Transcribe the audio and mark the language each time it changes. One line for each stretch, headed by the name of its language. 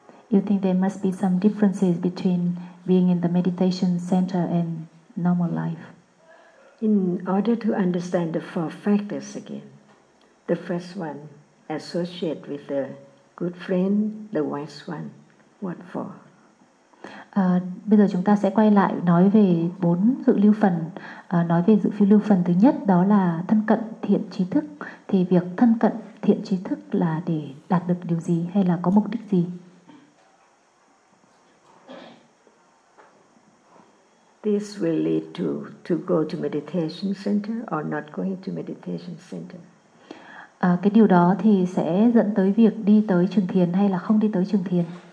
English: You think there must be some differences between being in the meditation center and normal life. In order to understand the four factors again, the first one, associate with the good friend, the wise one, what for?
Vietnamese: Bây giờ chúng ta sẽ quay lại nói về bốn dự lưu phần. Nói về dự lưu phần thứ nhất đó là thân cận thiện trí thức. Thì việc thân cận thiện trí thức là để đạt được điều gì hay là có mục đích gì?
English: This will lead to go to meditation center or not going to meditation center.
Vietnamese: Cái điều đó thì sẽ dẫn tới việc đi tới trường thiền hay là không đi tới trường thiền.